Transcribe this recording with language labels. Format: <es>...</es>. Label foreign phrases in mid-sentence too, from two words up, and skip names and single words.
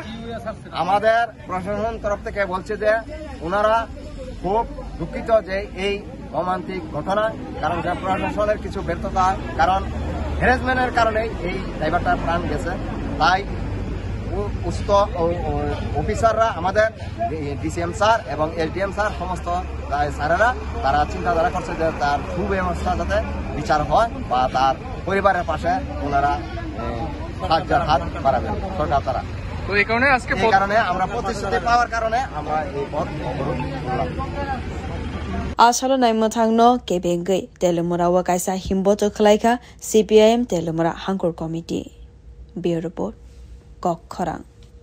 <bn>আমাদের প্রশাসন তরফ থেকে বলছে যে ওনারা খুব দুঃখিত যে এই মর্মান্তিক ঘটনা কারণ প্রশাসনের কিছু ব্যর্থতা কারণ হ্যারাসমেন্টের কারণে এই ড্রাইভারটার প্রাণ গেছে তাই উচ্চ অফিসাররা আমাদের ডিসিএম স্যার এবং এসডিএম স্যার সমস্ত স্যারেরা তারা চিন্তাধারা করছে যে তার সুব্যবস্থা যাতে বিচার হয় বা তার পরিবারের পাশে ওনারা সাহায্যের হাত বাড়াবেন সরকার তারা তো এই কারণে আজকে আমরা প্রতিশ্রুতি পাওয়ার কারণে আমরা এই পথ অবরোধ করলাম</bn> <trp>Asalo Naimathangno Kebengai Telemura Wakaisa Himboto Khlaika CPIM Telemura Hangkor Committee</trp> <en>Bureau Report</en> <trp>Kok Khorang</trp>